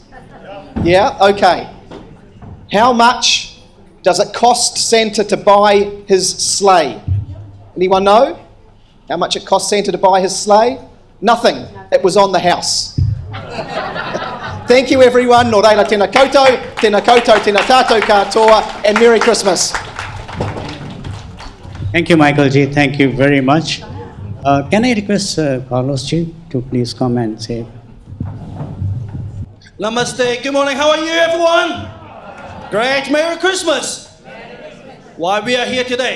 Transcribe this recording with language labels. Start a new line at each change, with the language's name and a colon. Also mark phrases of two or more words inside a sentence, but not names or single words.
English: Yeah? Okay. How much does it cost Santa to buy his sleigh? Anyone know? How much it cost Santa to buy his sleigh? Nothing. It was on the house. Thank you, everyone.
Māori: Nō reira tēnā koutou, tēnā tātou katoa,
English: and Merry Christmas. Thank you, Michael ji. Thank you very much. Can I request Carlos ji to please come and say? Namaste. Good morning. How are you, everyone? Great. Merry Christmas. Why we are here today?